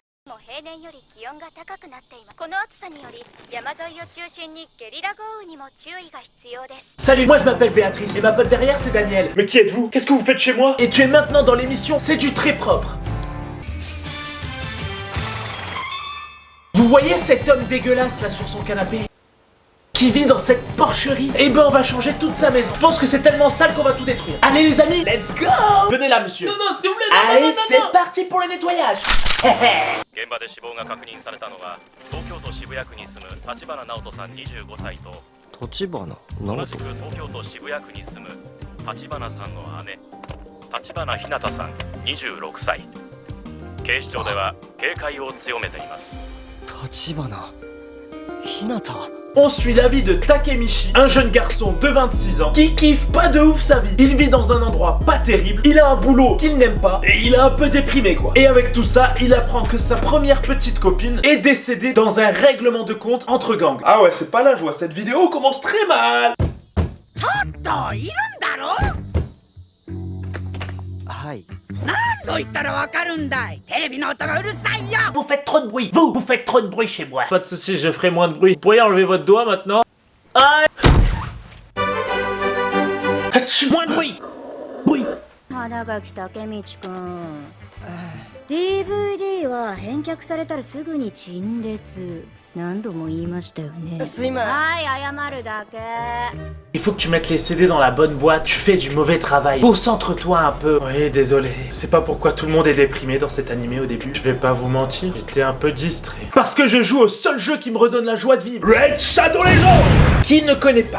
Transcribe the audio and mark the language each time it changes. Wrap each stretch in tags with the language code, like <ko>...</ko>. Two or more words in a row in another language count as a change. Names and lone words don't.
<ja>も平年より気温が高くなっています。この暑さにより山沿いを中心にゲリラ豪雨にも注意が必要です。</ja> <fr>Salut, moi je m'appelle Béatrice et ma pote derrière c'est Daniel. Mais qui êtes-vous? Qu'est-ce que vous faites chez moi? Et tu es maintenant dans l'émission C'est du très propre. Vous voyez cet homme dégueulasse là sur son canapé qui vit dans cette porcherie? Eh ben on va changer toute sa maison. Je pense que c'est tellement sale qu'on va tout détruire. Allez les amis,</fr> <en>let's go!</en> <fr>Venez là, monsieur. Non, s'il vous plaît, allez, c'est parti pour le nettoyage.</fr> <ja>現場で死亡が確認されたのは東京都渋谷区に住む立花直人さん25歳と立花同直人じく東京都渋谷区に住む立花さんの姉立花ひなたさん26歳。警視庁では警戒を強めています。立花ひなた</ja> <fr>On suit la vie de Takemichi, un jeune garçon de 26 ans qui kiffe pas de ouf sa vie. Il vit dans un endroit pas terrible, il a un boulot qu'il n'aime pas et il est un peu déprimé quoi. Et avec tout ça, il apprend que sa première petite copine est décédée dans un règlement de compte entre gangs. Ah ouais, c'est pas là, je vois cette vidéo commence très mal.</fr> <ja>はいどう言ったらわかるんだい。テレビの音がうるさいよ。</ja> <fr>Vous faites trop de bruit, vous faites trop de bruit chez moi. Pas de soucis, je ferai moins de bruit. Vous pourriez enlever votre doigt maintenant? Ah moins de bruit. Bruit.</fr> <ja>花垣武道くん DVD は返却されたらすぐに陳列何度も言いましたよね。すいません。はい謝るだけ。</ja> <fr>Il faut que tu mettes les CD dans la bonne boîte, tu fais du mauvais travail. Concentre-toi un peu. Oui, désolé. C'est pas pourquoi tout le monde est déprimé dans cet animé au début. Je vais pas vous mentir, j'étais un peu distrait. Parce que je joue au seul jeu qui me redonne la joie de vivre. Red Shadow Legends. Qui ne connaît pas?</fr>